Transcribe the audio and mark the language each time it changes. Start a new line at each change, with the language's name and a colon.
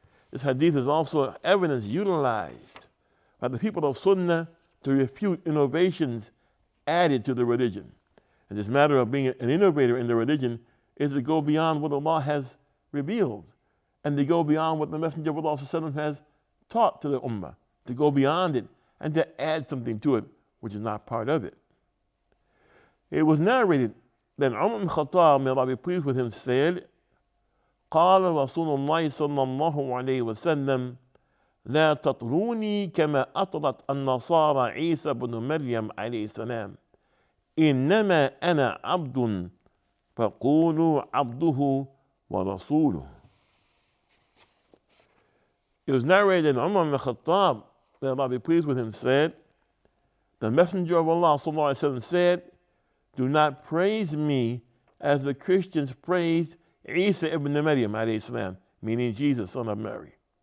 English: This hadith is also evidence utilized by the people of Sunnah to refute innovations added to the religion. And this matter of being an innovator in the religion is to go beyond what Allah has revealed and to go beyond what the Messenger of Allah has taught to the Ummah, to go beyond it and to add something to it which is not part of it. It was narrated that Umar ibn Khattab, may Allah be pleased with him, said,
Arabic: قال رسول الله صلى الله عليه وسلم لا تطروني كما أطرت النصارى عيسى بن مريم عليه السلام إنما أنا عبد فقولوا عبده ورسوله.
English: It was narrated that Umar ibn Khattab, may Allah be pleased with him, said, the Messenger of Allah sallallahu alaihi wasallam said, do not praise me as the Christians praised Isa ibn Maryam alayhi salam, meaning Jesus, son of Mary.